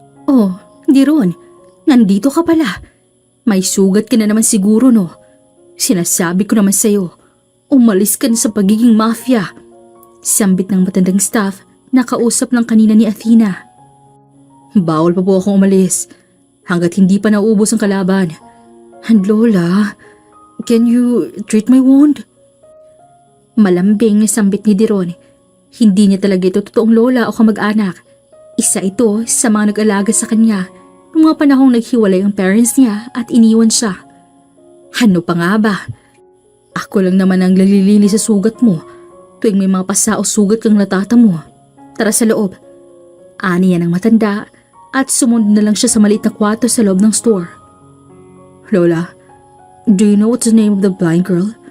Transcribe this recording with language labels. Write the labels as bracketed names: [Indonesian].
[Filipino] Oh, Deron, nandito ka pala. May sugat ka na naman siguro, no? Sinasabi ko naman sa'yo, umalis ka na sa pagiging mafia. Sambit ng matandang staff na kausap lang kanina ni Athena. Bawal pa po akong umalis hanggat hindi pa naubos ang kalaban. [English] And Lola, can you treat my wound? [Filipino] Malambing na sambit ni Deron. Hindi niya talaga ito totoong lola o kamag-anak. Isa ito sa mga nag-alaga sa kanya noong mga panahong naghiwalay ang parents niya at iniwan siya. Ano pa nga ba? Ako lang naman ang lalilili sa sugat mo, tuwing may mga pasa o sugat kang natatamo. Tara sa loob. Ani yan ang matanda at sumunod na lang siya sa maliit na kwarto sa loob ng store. [English] Lola, do you know what's the name of the blind girl?